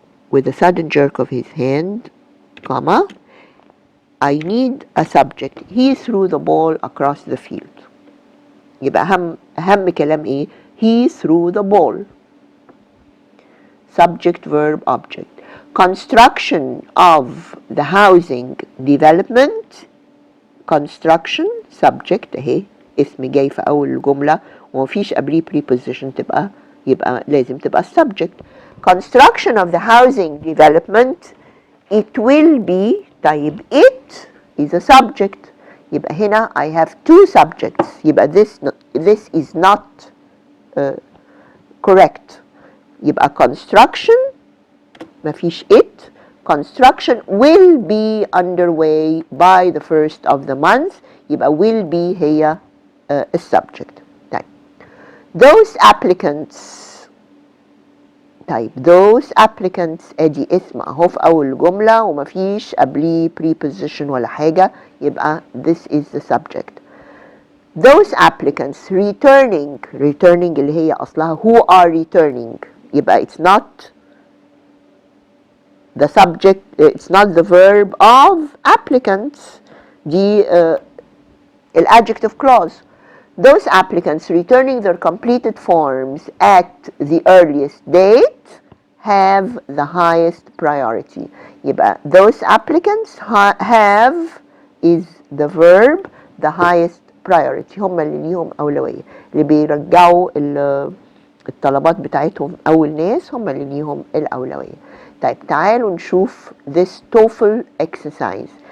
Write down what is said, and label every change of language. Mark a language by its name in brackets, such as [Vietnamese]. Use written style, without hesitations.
[English] With a sudden jerk of his hand, comma, I need a subject. He threw the ball across the field. [Arabic] يبقى أهم كلام إيه؟ [English] He threw the ball. Subject, verb, object. Construction of the housing development. [Arabic] Construction subject اهي، اسم جاي في أول الجملة ومفيش قبليه preposition، يبقى لازم تبقى subject. [English] Construction of the housing development it will be. طيب it is a subject، [Arabic] يبقى هنا [English] I have two subjects، يبقى this is not correct. [Arabic] يبقى construction مفيش it. [English] Construction will be underway by the first of the month، يبقى will be [Arabic] هي السبجكت. [English] طيب those applicants. [Arabic] طيب those applicants ادي اسم اهو في اول جملة ومفيش قبليه preposition ولا حاجة، يبقى [English] this is the subject. Those applicants returning [Arabic] اللي هي اصلها [English] who are returning، يبقى it's not the subject, it's not the verb of applicants، دي الadjective clause. Those applicants returning their completed forms at the earliest date have the highest priority. يبقى those applicants have is the verb, the highest priority. [Arabic] هم اللي ليهم أولوية، اللي بيرجعوا الطلبات بتاعتهم أول ناس هم اللي ليهم الأولوية. طيب تعالوا نشوف [English] this TOEFL exercise.